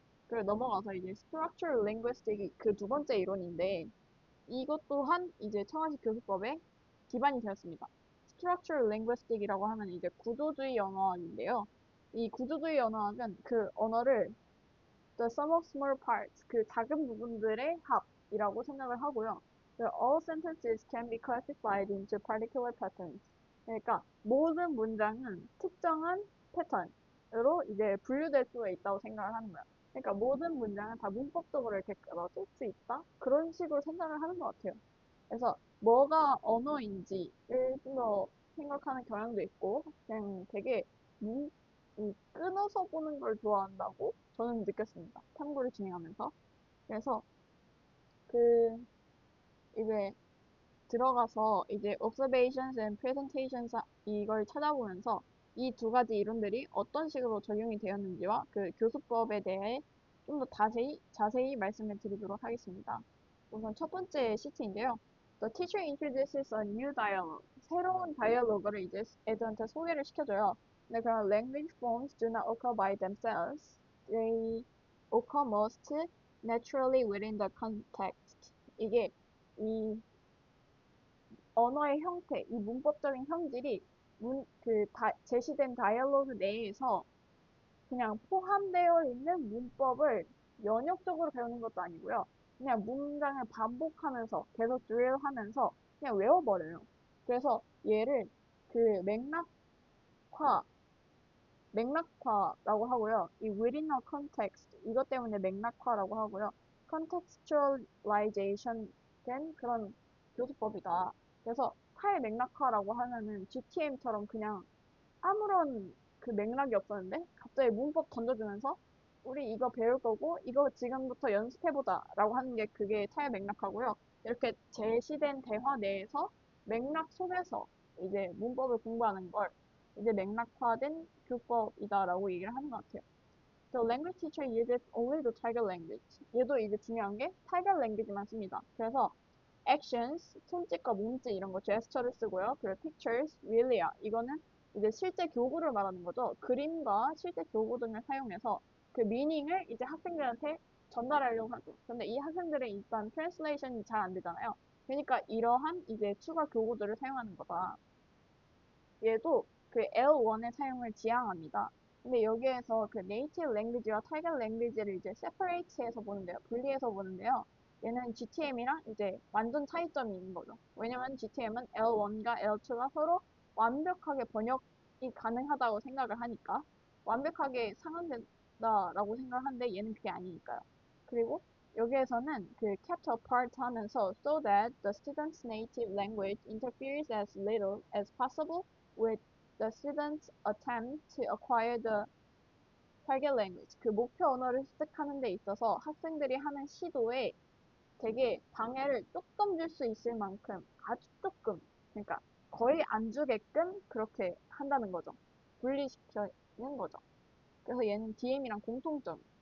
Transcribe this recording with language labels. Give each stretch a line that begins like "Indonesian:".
Korean: 그리고 넘어가서 이제 structural linguistic이 그 두 번째 이론인데 이것 또한 이제 청아식 교수법의 기반이 되었습니다. structural linguistic이라고 하면 이제 구조주의 언어학인데요. 이 구조주의 언어학은 그 언어를
English: the sum of small parts,
Korean: 그 작은 부분들의 합이라고 생각을 하고요.
English: all sentences can be classified into particular patterns.
Korean: 그러니까 모든 문장은 특정한 패턴으로 이제 분류될 수가 있다고 생각을 하는 거야. 그러니까 모든 문장은 다 문법적으로 이렇게 끌어줄 수 있다? 그런 식으로 생각을 하는 것 같아요. 그래서 뭐가 언어인지를 좀 더 생각하는 경향도 있고, 그냥 되게 문, 끊어서 보는 걸 좋아한다고 저는 느꼈습니다. 탐구를 진행하면서. 그래서 그 이제 들어가서 이제
English: observations and presentations
Korean: 이걸 찾아보면서 이 두 가지 이론들이 어떤 식으로 적용이 되었는지와 그 교수법에 대해 좀 더 자세히 말씀을 드리도록 하겠습니다. 우선 첫 번째 시트인데요.
English: The teacher introduces a new dialogue.
Korean: 새로운 다이얼로그를 이제 애들한테 소개를 시켜줘요. 근데 그런
English: language forms do not occur by themselves. They occur most naturally within the context.
Korean: 이게 이 언어의 형태, 이 문법적인 형질이 제시된 다이얼로그 내에서 그냥 포함되어 있는 문법을 연역적으로 배우는 것도 아니고요. 그냥 문장을 반복하면서 계속 드릴하면서 그냥 외워버려요. 그래서 얘를 그 맥락화라고 하고요. 이 within a context 이것 때문에 맥락화라고 하고요. contextualization 된 그런 교수법이다. 그래서 탈맥락화라고 하면은 GTM처럼 그냥 아무런 그 맥락이 없었는데 갑자기 문법 던져주면서 우리 이거 배울 거고 이거 지금부터 연습해보자 라고 하는 게 그게 탈맥락화고요. 이렇게 제시된 대화 내에서 맥락 속에서 이제 문법을 공부하는 걸 이제 맥락화된 교법이다라고 얘기를 하는 것 같아요.
English: The language teacher uses only the target language.
Korean: 얘도 이제 중요한 게 target language만 씁니다. 그래서 actions, 손짓과 몸짓 이런 거 gesture를 쓰고요. 그리고 pictures, realia 이거는 이제 실제 교구를 말하는 거죠. 그림과 실제 교구 등을 사용해서 그 미닝을 이제 학생들한테 전달하려고 하죠. 근데 이 학생들은 일단 translation이 잘 안 되잖아요. 그러니까 이러한 이제 추가 교구들을 사용하는 거다. 얘도 그 L1의 사용을 지향합니다. 근데 여기에서 그 native language와 target language를 이제 separate해서 보는데요. 분리해서 보는데요. 얘는 GTM이랑 이제 완전 차이점이 있는 거죠. 왜냐면 GTM은 L1과 L2가 서로 완벽하게 번역이 가능하다고 생각을 하니까 완벽하게 상환된다라고 생각을 하는데 얘는 그게 아니니까요. 그리고 여기에서는 그
English: kept apart 하면서 so that the student's native language interferes as little as possible with the students attempt to acquire the target language.
Korean: 그 목표 언어를 습득하는 데 있어서 학생들이 하는 시도에 되게 방해를 조금 줄 수 있을 만큼 아주 조금, 그러니까 거의 안 주게끔 그렇게 한다는 거죠. 분리시키는 거죠. 그래서 얘는 DM이랑 공통점.